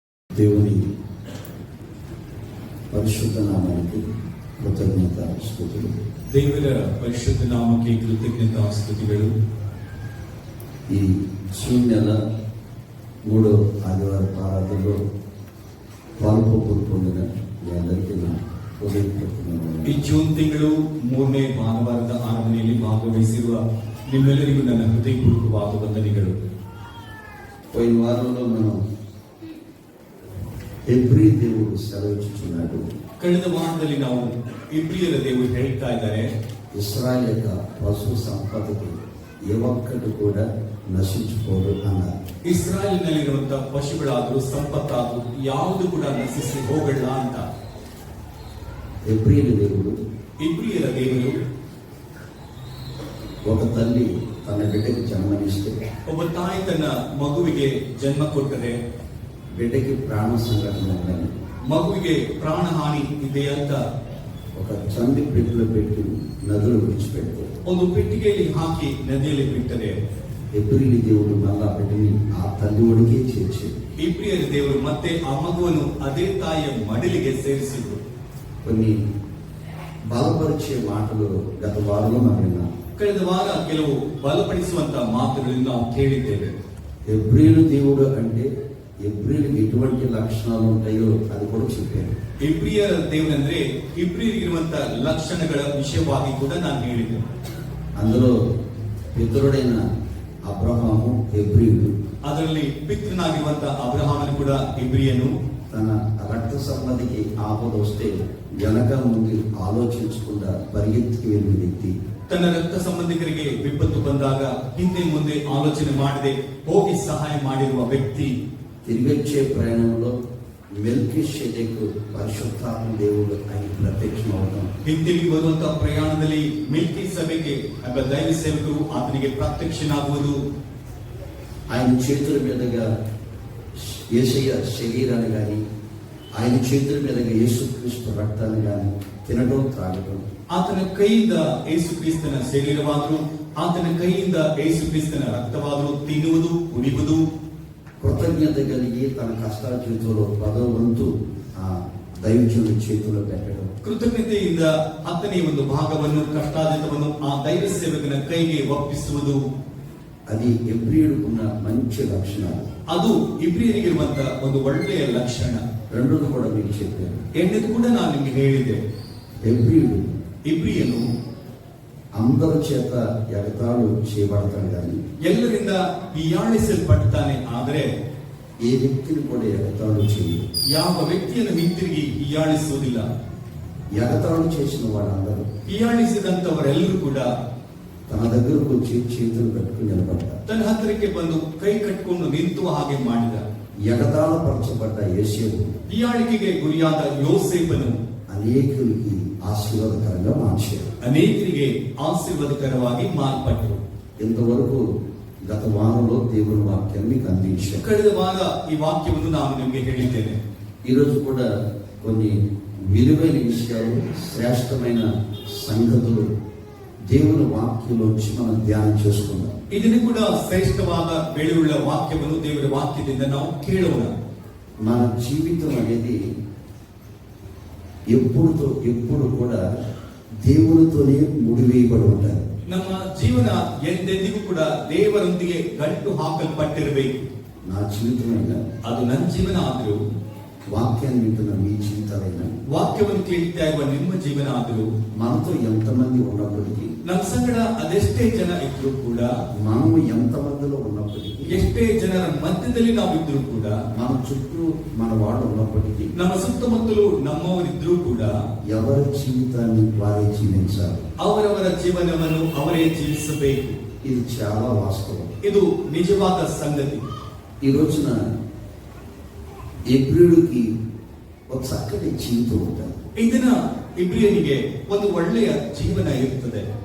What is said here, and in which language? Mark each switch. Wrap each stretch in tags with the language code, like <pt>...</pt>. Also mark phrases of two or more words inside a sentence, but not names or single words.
<te>దేవుని పరిశుద్ధ నామానికి కృతజ్ఞత స్తుతులు.</te> <kn>ದೇವರ ಪರಿಶುದ್ಧ ನಾಮಕ್ಕೆ ಕೃತಜ್ಞತಾ ಸ್ತುತಿಗಳು.</kn> <te>ఈ జూన్ నెల 3వ ఆదివారం ఆరాధనలో పాల్పొందిన మీ అందరికీ నా ಹೃದಯಪೂರ್ವಕ</te> <kn>ಈ ಜೂನ್ ತಿಂಗಳು 3ನೇ ಭಾನುವಾರದ ಆರಾಧನೆಯಲ್ಲಿ ಭಾಗವಹಿಸಿರುವ ನಿಮ್ಮೆಲ್ಲರಿಗೂ ನನ್ನ ಹೃದಯಪೂರ್ವಕವಾದ ವಂದನೆಗಳು.</kn> <te>పోయిన వారంలో మనం</te> <kn>ಎಬ್ರಿ ದೇವರು</kn> <te>సెలవిస్తున్నాడు.</te> <kn>ಕಳೆದ ವಾರದಲ್ಲಿ ನಾವು ಇಬ್ರಿಯರ ದೇವರು ಹೇಳ್ತಾ ಇದ್ದಾರೆ,</kn> <te>ఇశ్రాయేల్ యొక్క పశు సంపదకి ఏ ఒక్కటి కూడా ನಶಿಸಿపోದು ಅన్నారు.</te> <kn>ಇಸ್ರಾಯೇಲಿನಲ್ಲಿರುವಂತಹ ಪಶುಗಳಾದರೂ ಸಂಪತ್ತಾದರೂ ಯಾವುದು ಕೂಡ ನಶಿಸಿ ಹೋಗಲ್ಲ ಅಂತ. ಎಬ್ರಿಯರ ದೇವರು</kn> <te>ఒక తల్లి తన బిడ్డకి జన్మనిస్తే,</te> <kn>ಒಬ್ಬ ತಾಯಿ ತನ್ನ ಮಗುವಿಗೆ ಜನ್ಮ ಕೊಟ್ಟರೆ,</kn> <te>బిడ్డకి ప్రాణ సంఘటన ఉందని,</te> <kn>ಮಗುವಿಗೆ ಪ್ರಾಣ ಹಾನಿ ಇದೆ ಅಂತ</kn> <te>ఒక చంది పెట్టిలో పెట్టి నదులు విడిచిపెడితే,</te> <kn>ಒಂದು ಪೆಟ್ಟಿಗೆಯಲ್ಲಿ ಹಾಕಿ ನದಿಯಲ್ಲಿ ಬಿಟ್ಟರೆ,</kn> <te>ಎಬ್ರಿಯರ దేవుడు మళ్ళా బిడ్డని ఆ తల్లి ఒడిಗೆ చేర్చి,</te> <kn>ಇಬ್ರಿಯರ ದೇವರು ಮತ್ತೆ ಆ ಮಗುವನ್ನು ಅದೇ ತಾಯಿಯ ಮಡಿಲಿಗೆ ಸೇರಿಸಿದ್ರು.</kn> <te>కొన్ని బలపరిచే మాటలు గత వారంలో మనం విన్నాం.</te> <kn>ಕಳೆದ ವಾರ ಕೆಲವು ಬಲಪಡಿಸುವಂತಹ ಮಾತುಗಳನ್ನು ನಾವು ಕೇಳಿದ್ದೇವೆ.</kn> <te>ఎబ్రియల దేవుడు అంటే ఎబ్రియలకు ఎటువంటి లక్షణాలు ఉంటాయో అది కూడా చెప్పాను.</te> <kn>ಇಬ್ರಿಯರ ದೇವರಂದ್ರೆ ಇಬ್ರಿಯರಿಗಿರುವಂತಹ ಲಕ್ಷಣಗಳ ವಿಷಯವಾಗಿ ಕೂಡ ನಾನು ಹೇಳಿದ್ದೆ.</kn> <te>అందులో పితరుడైన అబ్రహాము ఎబ్రియుడు,</te> <kn>ಅದರಲ್ಲಿ ಪಿತೃನಾಗಿರುವಂತಹ ಅಬ್ರಹಾಮನು ಕೂಡ ಇಬ್ರಿಯನು.</kn> <te>తన రక్త సంబంధికి ఆపద వస్తే వెనక ముందు ఆలోచించకుండా పరిగెత్తికి వెళ్ళిన వ్యక్తి,</te> <kn>ತನ್ನ ರಕ್ತ ಸಂಬಂಧಿಕರಿಗೆ ವಿಪತ್ತು ಬಂದಾಗ ಹಿಂದೆ ಮುಂದೆ ಆಲೋಚನೆ ಮಾಡದೆ ಹೋಗಿ ಸಹಾಯ ಮಾಡಿರುವ ವ್ಯಕ್ತಿ.</kn> <te>తిరిగొచ్చే ప్రయాణంలో మెల్కీషెదెకు పరిశుద్ధాత్మ దేవుడు ఆయన ప్రత్యక్షమవడం,</te> <kn>ಹಿಂದಿರುಗಿ ಬರುವಂತಹ ಪ್ರಯಾಣದಲ್ಲಿ ಮೆಲ್ಕಿ ಸಭೆಗೆ ಎಂಬ ದೈವ ಸೇವಕರು ಆತನಿಗೆ ಪ್ರತ್ಯಕ್ಷನಾಗುವುದು,</kn> <te>ఆయన చేతుల మీదుగా యేసయ్య శరీరాన్ని కానీ, ఆయన చేతుల మీదుగా యేసుక్రీస్తు రక్తాన్ని కానీ తినడం త్రాగడం,</te> <kn>ಆತನ ಕೈಯಿಂದ ಯೇಸು ಕ್ರಿಸ್ತನ ಶರೀರವಾದರೂ ಆತನ ಕೈಯಿಂದ ಯೇಸು ಕ್ರಿಸ್ತನ ರಕ್ತವಾದರೂ ತಿನ್ನುವುದು ಕುಡಿಯುವುದು,</kn> <te>కృతజ్ఞత కలిగి తన కష్టాల జీవితంలో 10వ వంతు ఆ దైవజనుడి చేతిలో పెట్టడం,</te> <kn>ಕೃತಜ್ಞತೆಯಿಂದ 10ನೇ ಒಂದು ಭಾಗವನ್ನು ಕಷ್ಟಾರ್ಜಿತವನ್ನು ಆ ದೈವ ಸೇವಕನ ಕೈಗೆ ಒಪ್ಪಿಸುವುದು,</kn> <te>అది ఎబ్రియుడుకున్న మంచి లక్షణాలు.</te> <kn>ಅದು ಇಬ್ರಿಯರಿಗಿರುವಂತಹ ಒಂದು ಒಳ್ಳೆಯ ಲಕ್ಷಣ.</kn> <te>రెండోది కూడా మీకు చెప్పాను.</te> <kn>ಎರಡನೇದು ಕೂಡ ನಾನು ನಿಮಗೆ ಹೇಳಿದೆ. ಇಬ್ರಿಯನು</kn> <te>అందరి చేత ఎగతాళి చేయబడతాడు కానీ</te> <kn>ಎಲ್ಲರಿಂದ ಹೀಯಾಳಿಸಲ್ಪಡ್ತಾನೆ, ಆದರೆ</kn> <te>ఏ వ్యక్తిని కూడా ఎగతాళి చేయదు.</te> <kn>ಯಾವ ವ್ಯಕ್ತಿಯನ್ನು ಹಿಂತಿರುಗಿ ಹೀಯಾಳಿಸುವುದಿಲ್ಲ.</kn> <te>ఎగతాళి చేసిన వాళ్ళందరూ,</te> <kn>ಹೀಯಾಳಿಸಿದಂತವರೆಲ್ಲರೂ ಕೂಡ</kn> <te>తన దగ్గరకు వచ్చి చేతులు కట్టుకుని నిలబడ్డారు.</te> <kn>ತನ್ನ ಹತ್ತಿರಕ್ಕೆ ಬಂದು ಕೈ ಕಟ್ಟಿಕೊಂಡು ನಿಂತುವ ಹಾಗೆ ಮಾಡಿದ.</kn> <te>ఎగతాళ పరచబడ్డ యేసేపు,</te> <kn>ಹೀಯಾಳಿಕೆಗೆ ಗುರಿಯಾದ ಯೋಸೇಫನು</kn> <te>అనేకులకి ఆశీర్వాదకరంగా మార్చారు.</te> <kn>ಅನೇಕರಿಗೆ ಆಶೀರ್ವಾದಕರವಾಗಿ ಮಾರ್ಪಟ್ಟರು.</kn> <te>ఇంతవరకు గత వారంలో దేవుని వాక్యాన్ని మీకు అందించారు.</te> <kn>ಕಳೆದ ವಾರ ಈ ವಾಕ್ಯವನ್ನು ನಾನು ನಿಮಗೆ ಹೇಳಿದ್ದೇನೆ.</kn> <te>ఈరోజు కూడా కొన్ని విలువైన విషయాలు, శ్రేష్టమైన సంగతులు దేవుని వాక్యంలోంచి మనం ధ్యానం చేసుకుందాం.</te> <kn>ಇದನ್ನು ಕೂಡ ಶ್ರೇಷ್ಠವಾದ ಬೆಳೆಯುಳ್ಳ ವಾಕ್ಯವನ್ನು ದೇವರ ವಾಕ್ಯದಿಂದ ನಾವು ಕೇಳೋಣ.</kn> <te>మన జీవితం అనేది ఎప్పుడు కూడా దేవునితోనే ముడివేయబడి ఉంటారు.</te> <kn>ನಮ್ಮ ಜೀವನ ಎಂದೆಂದಿಗೂ ಕೂಡ ದೇವರೊಂದಿಗೆ ಗಂಟು ಹಾಕಲ್ಪಟ್ಟಿರಬೇಕು.</kn> <te>నా జీవితమైనా,</te> <kn>ಅದು ನನ್ನ ಜೀವನ ಆದರೂ,</kn> <te>వాక్యాన్ని వింటున్న మీ జీవితాలైనా,</te> <kn>ವಾಕ್ಯವನ್ನು ಕೇಳ್ತಾ ಇರುವ ನಿಮ್ಮ ಜೀವನ ಆದರೂ,</kn> <te>మనతో ఎంతమంది ఉన్నప్పటికీ,</te> <kn>ನಮ್ಮ ಸಂಗಡ ಅದೆಷ್ಟೇ ಜನ ಇದ್ರೂ ಕೂಡ,</kn> <te>మనము ఎంతమందిలో ఉన్నప్పటికీ,</te> <kn>ಎಷ್ಟೇ ಜನರ ಮಧ್ಯದಲ್ಲಿ ನಾವಿದ್ರೂ ಕೂಡ,</kn> <te>మన చుట్టూ మన వాడు ఉన్నప్పటికీ,</te> <kn>ನಮ್ಮ ಸುತ್ತಮುತ್ತಲು ನಮ್ಮವರಿದ್ರೂ ಕೂಡ,</kn> <te>ఎవరి జీవితాన్ని వారే జీవించాలి.</te> <kn>ಅವರವರ ಜೀವನವನ್ನು ಅವರೇ ಜೀವಿಸಬೇಕು.</kn> <te>ఇది చాలా వాస్తవం.</te> <kn>ಇದು ನಿಜವಾದ ಸಂಗತಿ.</kn> <te>ఈ రోజున ఎబ్రియుడికి ఒక చక్కటి జీవితం ఉంటుంది.</te> <kn>ಈ ದಿನ ಇಬ್ರಿಯನಿಗೆ ಒಂದು ಒಳ್ಳೆಯ ಜೀವನ ಇರುತ್ತದೆ.</kn>